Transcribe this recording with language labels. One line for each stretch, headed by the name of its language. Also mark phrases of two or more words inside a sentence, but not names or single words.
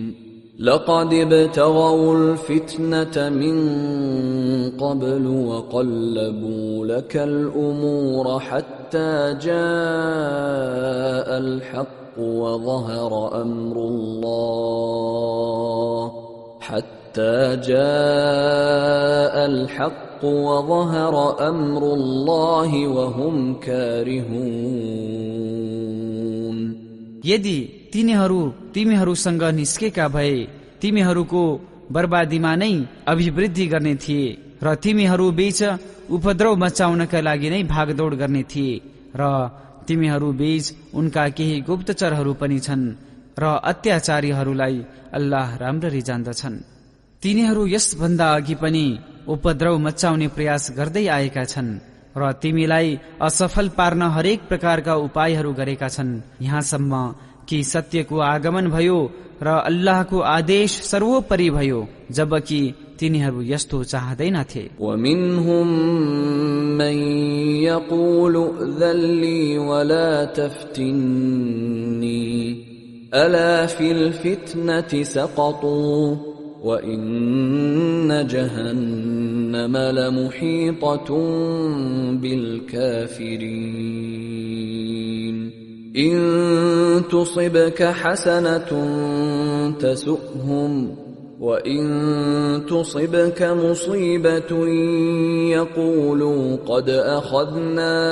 Arabic: لقد ابتغوا الفتنة من قبل وقلبوا لك الأمور حتى جاء الحق وظهر أمر الله وهم كارهون।
Nepali: यदि तिमीहरूसँग निस्केका भए तिमीहरूको बर्बादीमा नै अभिवृद्धि गर्ने थिए र तिमीहरू बीच उपद्रव मचाउनका लागि नै भागदौड गर्ने थिए र तिमीहरू बीच उनका केही गुप्तचरहरू पनि छन् र अत्याचारीहरूलाई अल्लाह राम्ररी जान्दछन्। तिनीहरू यसभन्दा अघि पनि उपद्रव मचाउने प्रयास गर्दै आएका छन् र तिमीलाई असफल पार्न हरेक प्रकारका उपायहरू गरेका छन्, यहाँसम्म कि सत्यको आगमन भयो र अल्लाहको आदेश सर्वोपरि भयो, जबकि तिनीहरू यस्तो चाहदैनथे।
Arabic: ومنهم من يقول ائذن لي ولا تفتني ألا في الفتنة سقطوا وإن جهنم لمحيطة بالكافرين إن تصبك حسنة تسؤهم وإن تصبك مصيبة يقولوا قد أخذنا